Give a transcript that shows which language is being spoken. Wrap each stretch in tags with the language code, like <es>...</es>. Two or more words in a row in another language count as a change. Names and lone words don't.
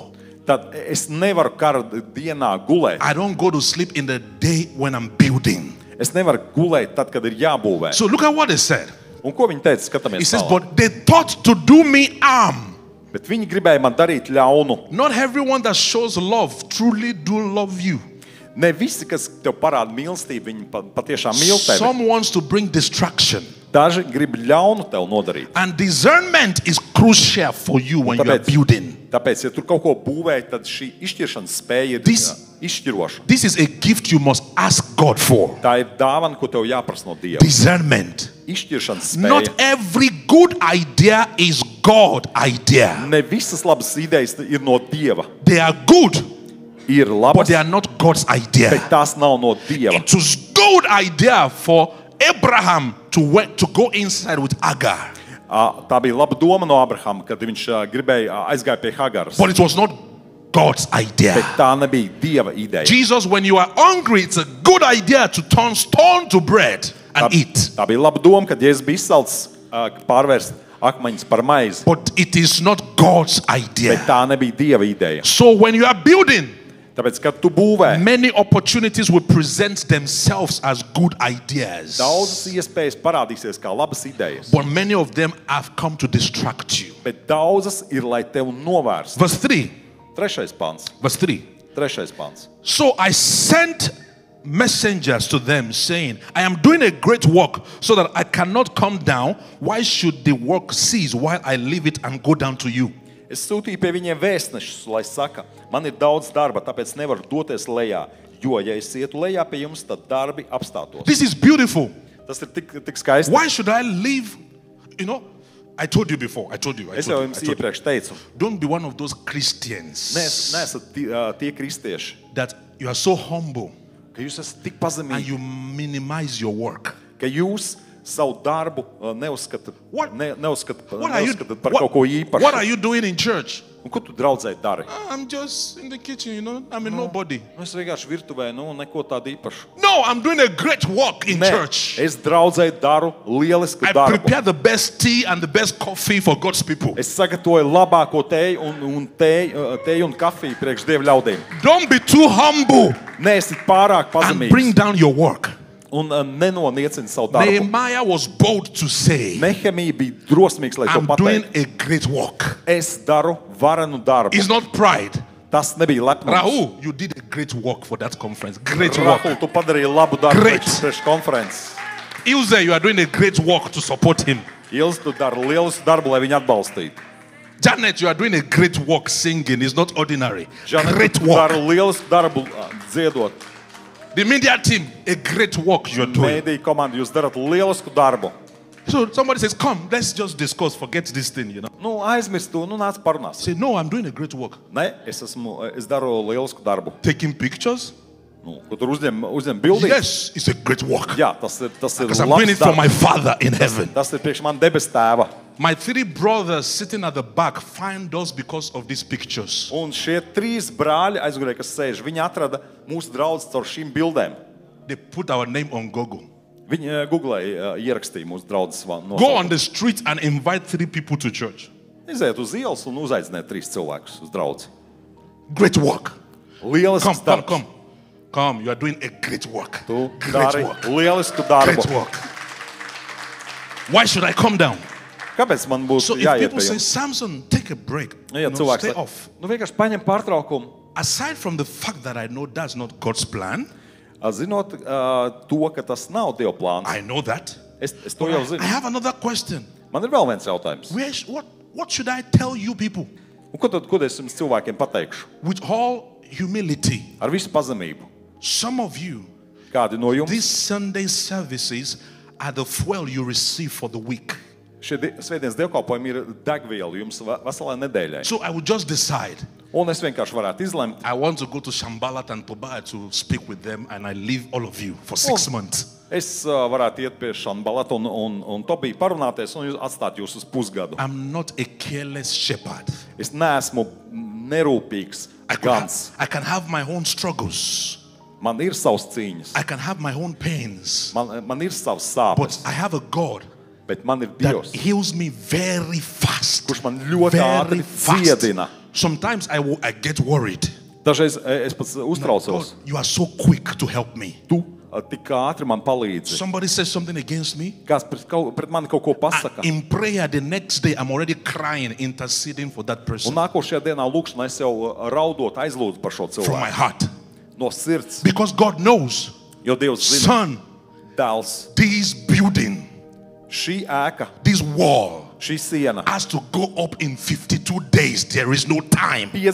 <lv>tad es nevaru kara dienā gulēt.</lv> <en>I don't go to sleep in the day when I'm building.</en> <lv>Es nevaru gulēt tad, kad ir jābūvē.</lv> <en>So look at what it said.</en> <lv>Un ko viņi teica?</lv> <en>It</en> <lv>Skatāmies</lv> <en>says,</en> <lv>tālāk.</lv> <en>but they thought to do me harm.</en> <lv>Bet viņi gribēja man darīt ļaunu.</lv> <en>Not everyone that shows love truly do love you.</en> <lv>Ne visi, kas tev parāda mīlestību, viņi patiešām mīl tevi.</lv> <en>Some wants to bring distraction.</en> <lv>Daži grib ļaunu tev nodarīt.</lv> <en>And discernment is crucial for you when you are</en> <lv>Tāpēc-</lv> <en>building.</en> <lv>Tāpēc, ja tur kaut ko būvē, tad šī izšķiršanas spēja ir</lv> <en>This-</en> <lv>izšķiroša.</lv> <en>This is a gift you must ask God for.</en> <lv>Tā ir dāvana, ko tev jāprasa no Dieva.</lv> <en>Discernment.</en> <lv>Izšķiršanas</lv> <en>Not</en> <lv>spēja.</lv> <en>every good idea is God idea.</en> <lv>Ne visas labas idejas ir no Dieva.</lv> <en>They are good,</en> <lv>Ir</lv> <en>but</en> <lv>labas,</lv> <en>they are not God's</en> <lv>bet</lv> <en>idea.</en> <lv>tās nav no Dieva.</lv> <en>It was good idea for Abraham to go inside with Agar,</en> <lv>Tā bija laba doma no Abrahama, kad viņš gribēja aizgāja pie Hagaras.</lv> <en>but it was not God's</en> <lv>Bet</lv> <en>idea.</en> <lv>tā nebija Dieva ideja.</lv> <en>Jesus, when you are hungry, it's a good idea to turn stone to bread and eat.</en> <lv>Tā bija laba doma, kad Jēzus bija izsalcis pārvērst akmeņus par maizi.</lv> <en>But it is not God's</en> <lv>Bet</lv> <en>idea.</en> <lv>tā nebija Dieva ideja.</lv> <en>So when you are building,</en> <lv>Tāpēc, kad tu būvē,</lv> <en>many opportunities will present themselves as good ideas.</en> <lv>daudzas iespējas parādīsies kā labas idejas.</lv> <en>But many of them have come to distract you.</en> <lv>Bet daudzas ir, lai tev novērst.</lv> <en>Verse 3.</en> <lv>Trešais pants.</lv> <en>Verse 3.</en> <lv>Trešais pants.</lv> <en>So I sent messengers to them saying, I am doing a great work so that I cannot come down. Why should the work cease while I leave it and go down to you?</en> <lv>Es sūtīju pie viņiem vēstnešus, lai saka, man ir daudz darba, tāpēc nevaru doties lejā. Jo, ja es ietu lejā pie jums, tad darbi apstātos.</lv> <en>This is beautiful.</en> <lv>Tas ir tik skaisti.</lv> <en>Why should I leave? You know, I told you before. I told you.</en> <lv>Es jau jums iepriekš teicu,</lv> <en>Don't be one of those Christians</en> <lv>neesat tie kristieši,</lv> <en>that you are so humble</en> <lv>ka jūs esat tik</lv> <en>and</en> <lv>pazemīgi,</lv> <en>you minimize your work.</en> <lv>ka jūs savu darbu neuzskata,</lv> <en>What-</en> <lv>neuzskata</lv> <en>What are you,</en> <lv>neuzskata par kaut ko īpašu.</lv> <en>what are you doing in church?</en> <lv>Un ko tu draudzē dari?</lv> <en>I'm just in the kitchen, you know. I'm a nobody.</en> <lv>Es vienkārši virtuvē, neko tādu īpašu.</lv> <en>No, I'm doing a great work in</en> <lv>Nē,</lv> <en>church.</en> <lv>es draudzē daru lielisku</lv> <en>I</en> <lv>darbu.</lv> <en>prepare the best tea and the best coffee for God's people.</en> <lv>Es sagatavoju labāko tēju tēju un kafiju priekš Dieva ļaudīm.</lv> <en>Don't be too humble</en> <lv>Neesi pārāk</lv> <en>and bring</en> <lv>pazemīgs</lv> <en>down your work.</en> <lv>un nenoniecini savu darbu.</lv> <en>Nehemiah was bold to say,</en> <lv>Nehemija bija drosmīgs, lai to</lv> <en>I'm doing</en> <lv>pateiktu.</lv> <en>a great work.</en> <lv>Es daru varenu darbu.</lv> <en>It's not pride.</en> <lv>Tas nebija lepnums.</lv> <en>Rahul, you did a great work for that conference. Great work.</en> <lv>Rahul, tu padarīji labu darbu</lv> <en>Great.</en> <lv>priekš konferences.</lv> <en>Ilse, you are doing a great work to support him.</en> <lv>Ils, tu dari lielisku darbu, lai viņu atbalstītu.</lv> <en>Janet, you are doing a great work singing. It's not ordinary.</en> <lv>Janet,</lv> <en>Great</en> <lv>tu</lv> <en>work.</en> <lv>dari lielisku darbu dziedot.</lv> <en>The media team, a great work you're doing.</en> <lv>Mēdīju komanda, jūs darat lielisku darbu.</lv> <en>So somebody says, come, let's just discuss, forget this thing, you know.</en> <lv>Nu, aizmirst to, nāc parunās.</lv> <en>Say, no, I'm doing a great work.</en> <lv>Nē, es daru lielisku darbu.</lv> <en>Taking pictures?</en> <lv>Ko tur uzņem bildīt?</lv> <en>Yes, it's a great work.</en> <lv>Jā, tas ir</lv> <en>Because I'm doing it</en> <lv>labs</lv> <en>for my</en> <lv>darbs.</lv> <en>Father in heaven.</en> <lv>Tas ir priekš man debes tēva.</lv> <en>My 3 brothers sitting at the back find us because of these pictures.</en> <lv>Un šie 3 brāļi aizgurēji, kas sēž, viņi atrada mūsu draugus caur šīm bildēm.</lv> <en>They put our name on Google.</en> <lv>Viņi googlēja, ierakstīja mūsu draugus.</lv> <en>Go on the street and invite 3 people to church.</en> <lv>Iziet uz ielas un uzaiciniet 3 cilvēkus uz draugu.</lv> <en>Great work.</en> <lv>Lielisks darbs.</lv> <en>Come, you are doing a great work.</en> <lv>Tu</lv> <en>Great</en> <lv>dari</lv> <en>work.</en> <lv>lielisku darbu.</lv> <en>Great work. Why should I come down?</en> <lv>Kāpēc man</lv> <en>So</en> <lv>būtu</lv> <en>if</en> <lv>jāiet</lv> <en>people</en> <lv>pie</lv> <en>say,</en> <lv>jums?</lv> <en>Samson, take a break,</en> <lv>Ja</lv> <en>you know,</en> <lv>cilvēks</lv> <en>stay</en> <lv>saka,</lv> <en>off.</en> <lv>vienkārši paņem pārtraukumu.</lv> <en>Aside from the fact that I know that's not God's plan,</en> <lv>Zinot to, ka tas nav Dieva plāns.</lv> <en>I know that.</en> <lv>Es to jau</lv> <en>I</en> <lv>zinu.</lv> <en>have another question.</en> <lv>Man ir vēl viens jautājums.</lv> <en>What should I tell you people?</en> <lv>Un ko es jums cilvēkiem pateikšu?</lv> <en>With all humility,</en> <lv>Ar visu pazemību.</lv> <en>some of you,</en> <lv>Kādi no jums?</lv> <en>these Sunday services are the fuel you receive for the week.</en> <lv>Šie svētdienas dievkalpojumi ir degviela jums veselai nedēļai.</lv> <en>So I would just decide,</en> <lv>Un es vienkārši varētu izlemt,</lv> <en>I want to go to Shambalat and Tobiah to speak with them, and I leave all of you for 6 months.</en> <lv>es varētu iet pie Šanbalata un Tobija parunāties un atstāt jūs uz pusgadu.</lv> <en>I'm not a careless shepherd.</en> <lv>Es neesmu nerūpīgs gans.</lv> <en>I can have my own struggles.</en> <lv>Man ir savs cīņas.</lv> <en>I can have my own pains.</en> <lv>Man ir savs</lv> <en>But</en> <lv>sāpes.</lv> <en>I have a God</en> <lv>Bet man ir</lv> <en>that</en> <lv>Dievs,</lv> <en>heals me very fast.</en> <lv>kurš man ļoti</lv> <en>Very</en> <lv>ātri</lv> <en>fast.</en> <lv>ciedina.</lv> <en>Sometimes I get worried.</en> <lv>Dažreiz es pats</lv> <en>God,</en> <lv>uztraucos.</lv> <en>you are so quick to help me.</en> <lv>Tu tik ātri man palīdzi.</lv> <en>Somebody says something against me.</en> <lv>Kāds pret mani kaut ko pasaka.</lv> <en>In prayer the next day, I'm already crying, interceding for that</en> <lv>Un</lv> <en>person</en> <lv>nākošajā dienā lūkšanā es jau raudot aizlūdzu par šo</lv> <en>from my</en> <lv>cilvēku.</lv> <en>heart.</en> <lv>No sirds.</lv> <en>Because God knows,</en> <lv>Jo Dievs zina,</lv> <en>son,</en> <lv>dēls,</lv> <en>this building,</en> <lv>šī ēka,</lv> <en>this wall</en> <lv>šī siena,</lv> <en>has to go up in 52 days. There is no time.</en>